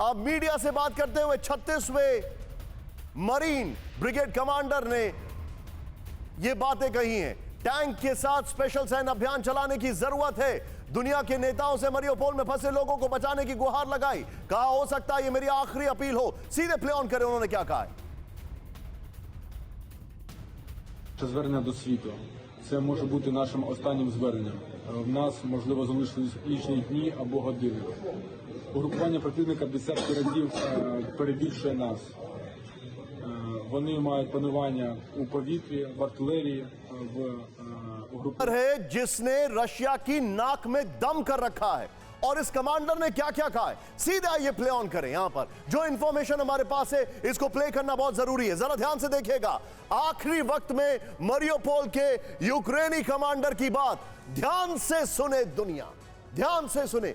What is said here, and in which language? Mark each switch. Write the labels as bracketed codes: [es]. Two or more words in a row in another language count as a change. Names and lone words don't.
[hi] अब मीडिया से बात करते हुए 36वें [en] marine brigade commander [hi] ने ये बातें कही हैं। टैंक के साथ स्पेशल सैन्य अभियान चलाने की जरूरत है। दुनिया के नेताओं से मारियोपोल में फंसे लोगों को बचाने की गुहार लगाई। कहा हो सकता है ये मेरी आखिरी अपील हो। सीधे [en] play on [hi] करें उन्होंने क्या कहा है। [uk] Звернення до світу. Це може бути нашим останнім зверненням. В нас, можливо, залишились лічні дні або години. Угрупування противника десятки разів перебільшує нас. Вони мають панування у повітрі, в артилерії, в угрупуванні. [hi] है जिसने रशिया की नाक में दम कर रखा है, और इस कमांडर ने क्या क्या कहा है सीधा ये [en] play on [hi] करें। यहां पर जो इंफॉर्मेशन हमारे पास है इसको प्ले करना बहुत जरूरी है, जरा ध्यान से देखिएगा। आखिरी वक्त में मारियोपोल के यूक्रेनी कमांडर की बात ध्यान से सुने दुनिया, ध्यान से सुने।